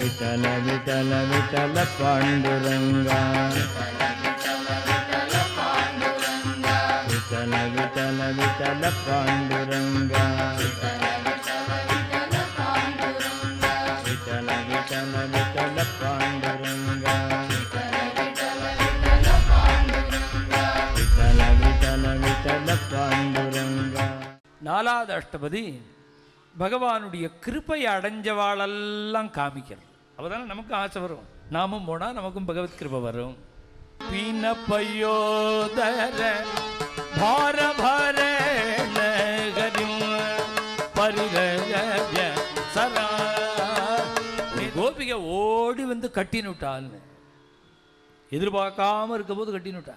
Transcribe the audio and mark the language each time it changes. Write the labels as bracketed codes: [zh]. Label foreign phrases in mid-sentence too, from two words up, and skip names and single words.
[ta] विठल विठल विठल पांडुरंगा विठल विठल विठल पांडुरंगा विठल विठल विठल पांडुरंगा विठल विठल विठल पांडुरंगा. நாலாவது அஷ்டபதி பகவானுடைய கிருப்பை அடைஞ்சவாளெல்லாம் காமிக்கிறது. அப்பதானே நமக்கு ஆசை வரும், நாமும் போனால் நமக்கும் பகவத் கிருபை வரும். [sa] पीन पयोधर भार भार सरा [ta] கோபிகை ஓடி வந்து கட்டினுட்டான்னு எதிர்பார்க்காம இருக்கும் போது கட்டினுட்டா.